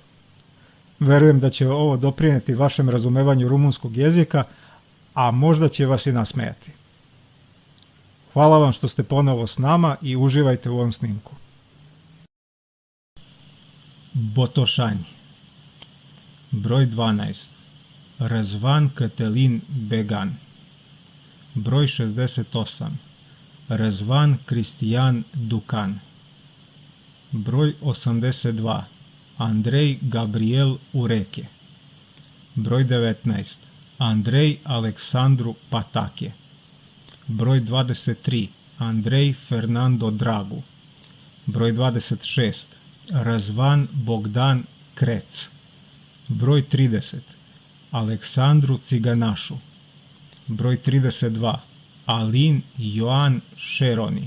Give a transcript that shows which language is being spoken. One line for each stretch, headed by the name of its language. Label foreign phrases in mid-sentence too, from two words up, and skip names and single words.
Serbian: Verujem da će ovo doprinijeti vašem razumevanju rumunskog jezika, a možda će vas i nasmejati. Hvala vam što ste ponovo s nama i uživajte u ovom snimku. Botošanj. Broj 12. Răzvan Cătălin Began. Broj 68. Răzvan Cristian Ducan. Broj 82. Andrei Gabriel Ureche. Broj 19. Andrei Alexandru Patache. Broj 23. Andrei Fernando Dragu. Broj 26. Răzvan Bogdan Crec. Broj 30. Aleksandru Ciganašu. Broj 32. Alin Ioan Šeroni.